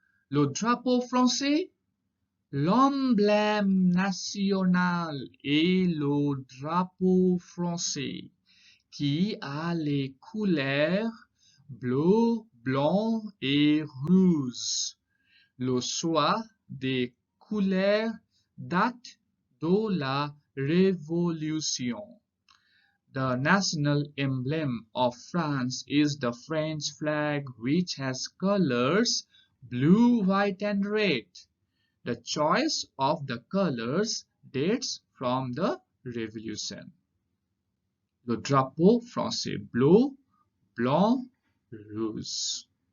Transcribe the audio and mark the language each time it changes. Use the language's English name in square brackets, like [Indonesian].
[French] Le drapeau français, l'emblème national est le drapeau français, qui a les couleurs bleu, blanc et rouge. Le choix des couleurs date de la Révolution. [English] The national emblem of France is the French flag, which has colors blue, white, and red. The choice of the colors dates from the Revolution. [French] Le drapeau français bleu, blanc, rouge.